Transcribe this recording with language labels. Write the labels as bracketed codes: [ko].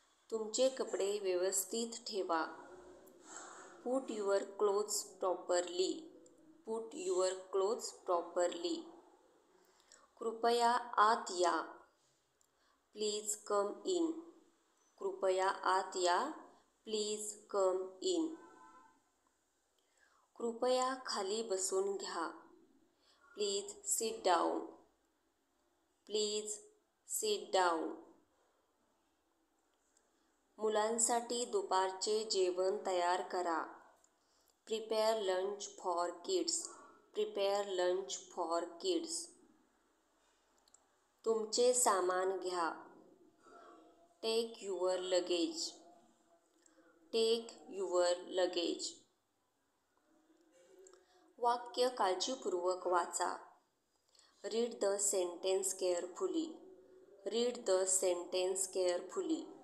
[mr] तुमचे कपडे व्यवस्थित ठेवा. [en] Put your clothes properly. Put your clothes properly. [mr] कृपया आत या. [en] Please come in. [mr] कृपया आत या. [en] Please come in. [mr] कृपया खाली बसून घ्या. [en] Please sit down. Please sit down. [mr] मुलांसाठी दुपारचे जेवण तयार करा. [en] Prepare lunch for kids. Prepare lunch for kids. [mr] तुमचे सामान घ्या. [en] Take your luggage. Take your luggage. [mr] वाक्य काळजीपूर्वक वाचा. [en] Read the sentence carefully. Read the sentence carefully.